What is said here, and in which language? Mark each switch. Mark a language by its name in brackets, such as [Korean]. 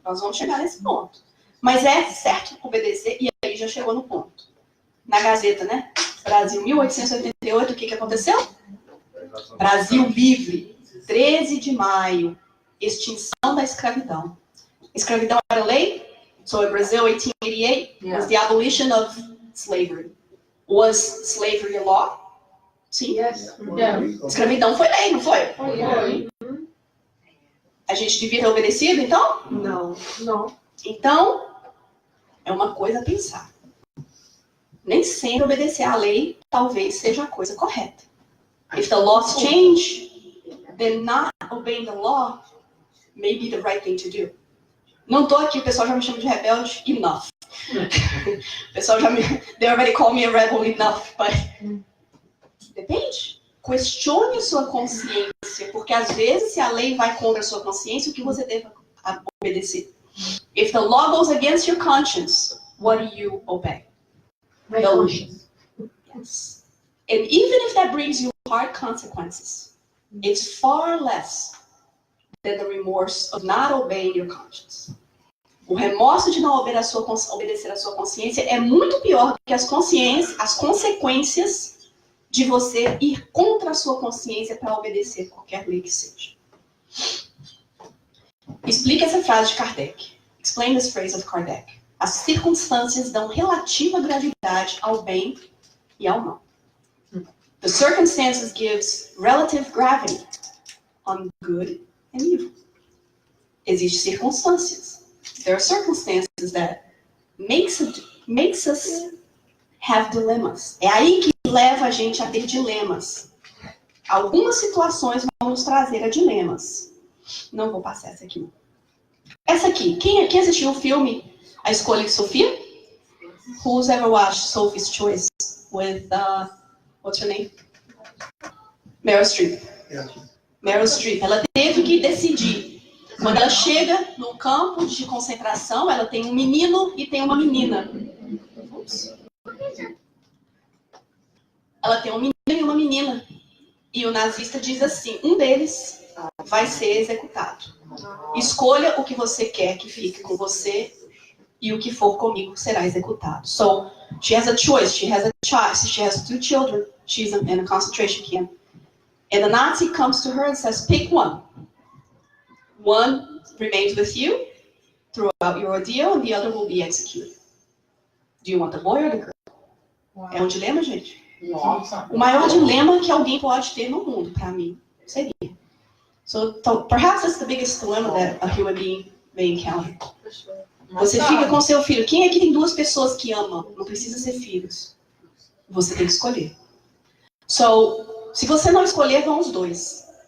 [Portuguese] Nós vamos chegar nesse ponto. Mas é certo obedecer e aí já chegou no ponto. Na Gazeta, né? Brasil, 1888, o que aconteceu? Brasil livre, 13 de maio, extinção da escravidão. Escravidão era lei? [English] So in Brazil, 1888 was the abolition of slavery. Was slavery a law? [Portuguese] Sim. [English] Yes. [Portuguese] Escravidão foi lei, não foi? A gente devia ter obedecido, então? Não. Não. Então, é uma coisa a pensar. Nem sempre obedecer à lei talvez seja a coisa correta. [English] If the laws change, then not obeying the law may be the right thing to do. [Portuguese] Não tô aqui, o pessoal já me chama de rebelde, [English] enough. [Portuguese] O pessoal já me... [English] They already call me a rebel enough, but... [Portuguese] Depende. Questione sua consciência, porque às vezes se a lei vai contra a sua consciência, o que você deve obedecer? [English] If the law goes against your conscience, what do you obey? My conscience. Yes. And even if that brings you hard consequences, it's far less than the remorse of not obeying your conscience. [Portuguese] O remorso de não obedecer a sua consciência é muito pior do que as consequências de você ir contra a sua consciência para obedecer qualquer lei que seja. Explique essa frase de Kardec. [English] Explain this phrase of Kardec. [Portuguese] As circunstâncias dão relativa gravidade ao bem e ao mal. [English] The circumstances gives relative gravity on good and evil. [Portuguese] Existem circunstâncias. [English] There are circumstances that makes us have dilemmas. [Portuguese] É aí que leva a gente a ter dilemas. Algumas situações vão nos trazer a dilemas. Não vou passar essa aqui. Essa aqui. Quem assistiu o filme A Escolha de Sofia? [English] Who's ever watched Sophie's Choice with, what's her name? [Portuguese] Meryl Streep. Meryl Streep. Ela teve que decidir. Quando ela chega no campo de concentração, ela tem um menino e tem uma menina. Ups. Ela tem um menino e uma menina. E o nazista diz assim, um deles vai ser executado. Escolha o que você quer que fique com você e o que for comigo será executado. [English] So, she has a choice. She has a choice. She has 2 children. She's in a concentration camp. And the Nazi comes to her and says, pick one. One remains with you throughout your ordeal and the other will be executed. Do you want the boy or the girl? [Portuguese] Wow. É um dilema, gente? Nossa. O maior dilema que alguém pode ter no mundo, para mim, seria. [English] So, perhaps that's the biggest dilemma that a human being may encounter. [Portuguese] Você fica com seu filho. Quem é que tem 2 pessoas que amam? Não precisa ser filhos. Você tem que escolher. So, se você não escolher, vão os 2.